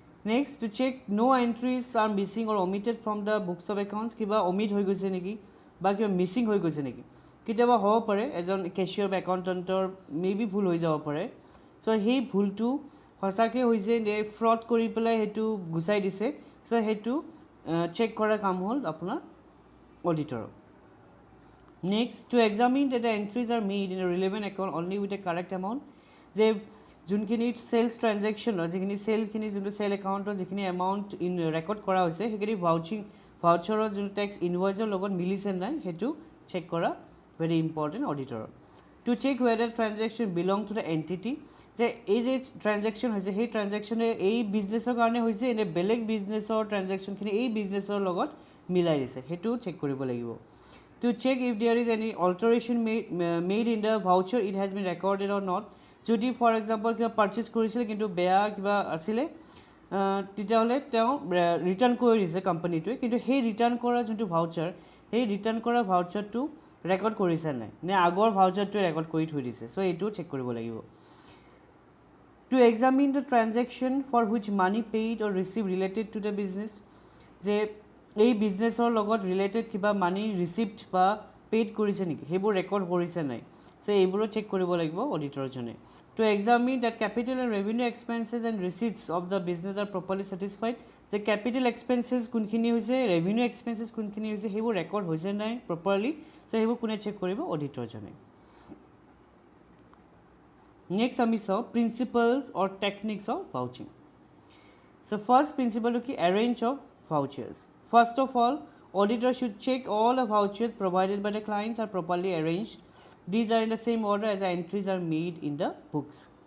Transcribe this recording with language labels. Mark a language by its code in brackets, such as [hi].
[en] next to check no' entries are missing or omitted from the books of accounts [as] কিবা omit হৈ গৈছে নেকি বা কিবা মিছিং হৈ গৈছে নেকি কেতিয়াবা হ'ব পাৰে এজন কেচিয়াৰ বা একাউণ্টেণ্টৰ মেবি ভুল হৈ যাব পাৰে সেই ভুলটো সঁচাকৈ হৈছে নে ফ্ৰড কৰি পেলাই সেইটো গুচাই দিছে সেইটো চেক কৰাৰ কাম হ'ল আপোনাৰ অডিটৰৰ। [en] Next to examine that the entries are made in a relevant account only with a correct amount. [as] যে যোনখিনি চেলছ ট্ৰানজেকশ্যনৰ যিখিনি চেলখিনি যোনটো চেল একাউণ্টৰ যিখিনি এমাউণ্ট ৰেকৰ্ড কৰা হৈছে সেইখিনি ভাউচাৰৰ যোনটো টেক্স ইনভইচৰ লগত মিলিছে নাই সেইটো চেক কৰা very important অডিটৰৰ। [en] to check whether transaction belong to the entity [as] যে এই যে ট্ৰানজেকশ্যন হৈছে সেই ট্ৰানজেকশ্যনে এই বিজনেছৰ কাৰণে হৈছে এনে বেলেগ বিজনেছৰ ট্ৰানজেকশ্যনখিনি এই বিজনেছৰ লগত মিলাই দিছে সেইটো চেক কৰিব লাগিব। [en] To check if there is any alteration made in the voucher it has been recorded or not [as] যদি ফৰ এক্সাম্পল কিবা পাৰ্চেছ কৰিছিলে কিন্তু বেয়া কিবা আছিলে তেতিয়াহ'লে তেওঁ ৰিটাৰ্ণ কৰি দিছে কোম্পানীটোৱে, কিন্তু সেই ৰিটাৰ্ণ কৰা যোনটো ভাউচাৰ, সেই ৰিটাৰ্ণ কৰা ভাউচাৰটো ৰেকৰ্ড কৰিছে নাই, নে আগৰ ভাউচাৰটোৱে ৰেকৰ্ড কৰি থৈ দিছে। চ' এইটো চেক কৰিব লাগিব। [en] to examine the transaction for which money paid or receive related to the business, [as] যে এই বিজনেছৰ লগত ৰিলেটেড কিবা মানি ৰিচিভড বা পেইড কৰিছে নেকি, সেইবোৰ ৰেকৰ্ড কৰিছে নাই। চ' এইবোৰো চেক কৰিব লাগিব অডিটৰজনে। [en] to examine that capital and revenue expenses and receipts of the business are properly satisfied, [as] যে কেপিটেল এক্সপেঞ্চেছ কোনখিনি হৈছে, ৰেভিনিউ এক্সপেঞ্চেছ কোনখিনি হৈছে, সেইবোৰ ৰেকৰ্ড হৈছে নাই প্ৰপাৰলি। চ' সেইবোৰ কোনে চেক কৰিব, অডিটৰজনে। নেক্সট আমি চাওঁ principles or techniques of ভাউচিং। So first প্ৰিন্সিপলটো কি, arrange of ভাউচাৰ্ছ। [en] First of all, auditor should check all the vouchers provided by the clients are properly arranged. These are in the same order as the entries are made in the books.